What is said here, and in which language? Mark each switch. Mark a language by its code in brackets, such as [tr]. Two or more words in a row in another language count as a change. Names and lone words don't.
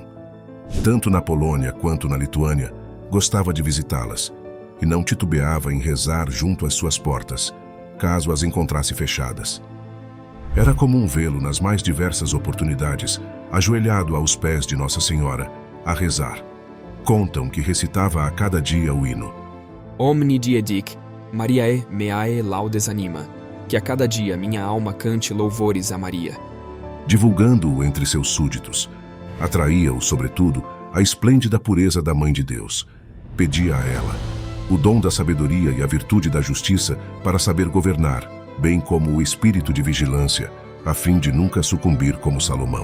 [pt] Tanto na Polônia quanto na Lituânia, gostava de visitá-las e não titubeava em rezar junto às suas portas, caso as encontrasse fechadas. Era comum vê-lo nas mais diversas oportunidades, ajoelhado aos pés de Nossa Senhora, a rezar. Contam que recitava a cada dia o hino [la] Omni die dic, Mariae meae laudes anima, [pt] que a cada dia minha alma cante louvores a Maria. Divulgando-o entre seus súditos. Atraía-o, sobretudo, a esplêndida pureza da Mãe de Deus. Pedia a ela o dom da sabedoria e a virtude da justiça para saber governar, bem como o espírito de vigilância, a fim de nunca sucumbir como Salomão.